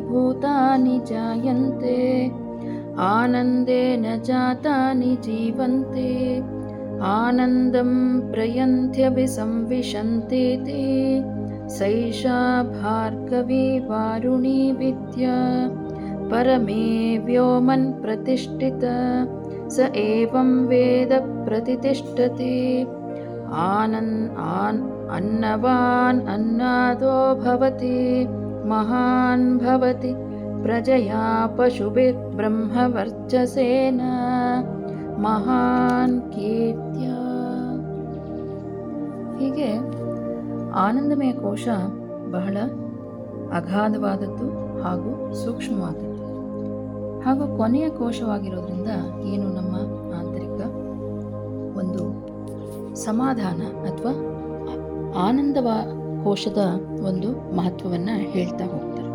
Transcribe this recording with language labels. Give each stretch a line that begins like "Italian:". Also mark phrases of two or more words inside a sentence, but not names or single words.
Sanskrit: ಭೂತಾನಿ ಜಾಯಂತೆ ಆನಂದೇನ ಜಾತಾನಿ ಜೀವಂತೆ ಆನಂದಂ ಪ್ರಯಂತ್ಯಭಿಸಂವಿಶಂತೇತಿ ಸೈಷಾ ಭಾರ್ಗವಿ ವಾರುಣಿ ವಿದ್ಯಾ ಪರಮೇ ವ್ಯೋಮನ್ ಪ್ರತಿಷ್ಠಿತ ಸ ಏವಂ ವೇದ ಪ್ರತಿಷ್ಠತೆ ಅನ್ನವಾನ್ ಅನ್ನದೋ ಭವತಿ ಮಹಾನ್ ಭವತಿ ಪ್ರಜಯಾ ಪಶುಭಿರ್ ಬ್ರಹ್ಮವರ್ಚಸೇನ ಮಹಾನ್ ಕೀರ್ತ್ಯ.
Kannada: ಹೀಗೆ ಆನಂದಮಯ ಕೋಶ ಬಹಳ ಅಗಾಧವಾದದ್ದು ಹಾಗೂ ಸೂಕ್ಷ್ಮವಾದದ್ದು ಹಾಗೂ ಕೊನೆಯ ಕೋಶವಾಗಿರೋದ್ರಿಂದ ಏನು ನಮ್ಮ ಆಂತರಿಕ ಒಂದು ಸಮಾಧಾನ ಅಥವಾ ಆನಂದವ ಕೋಶದ ಒಂದು ಮಹತ್ವವನ್ನು ಹೇಳ್ತಾ ಹೋಗ್ತಾರೆ.